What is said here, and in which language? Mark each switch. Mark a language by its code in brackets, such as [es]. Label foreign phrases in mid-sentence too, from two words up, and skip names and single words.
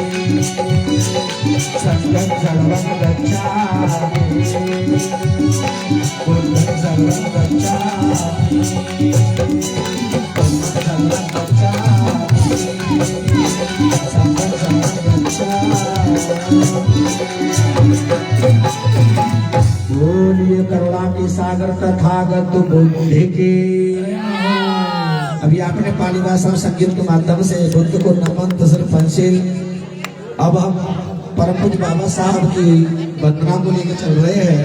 [pi] संघं शरणं गच्छामि बुद्धं शरणं गच्छामि धम्मं शरणं गच्छामि संघं शरणं गच्छामि। [hi] बोलिए करुणा के सागर तथागत बुद्ध के। अभी आपने पाली भाषा संगीत के माध्यम से बुद्ध को नमन तसर पंचिल। अब हम परम पूज्य बाबा साहब की वंदना को लेकर चल रहे हैं।